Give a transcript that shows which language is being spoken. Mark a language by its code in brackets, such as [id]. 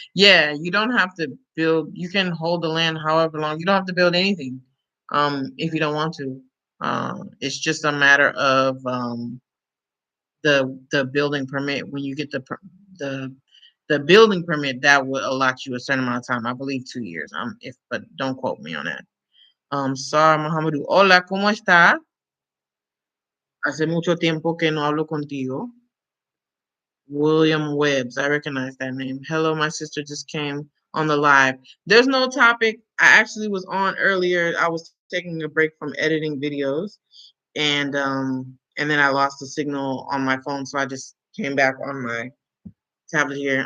[en] Yeah, you don't have to build. You can hold the land however long. You don't have to build anything, if you don't want to. It's just a matter of the building permit. When you get the the building permit, that would allot you a certain amount of time. I believe 2 years. If but don't quote me on that. [es] Sar Mohamedou, hola, ¿cómo está? Hace mucho tiempo que no hablo contigo. [en] William Webbs, I recognize that name. Hello, my sister just came on the live. There's no topic. I actually was on earlier. I was taking a break from editing videos, and then I lost the signal on my phone, so I just came back on my tablet here.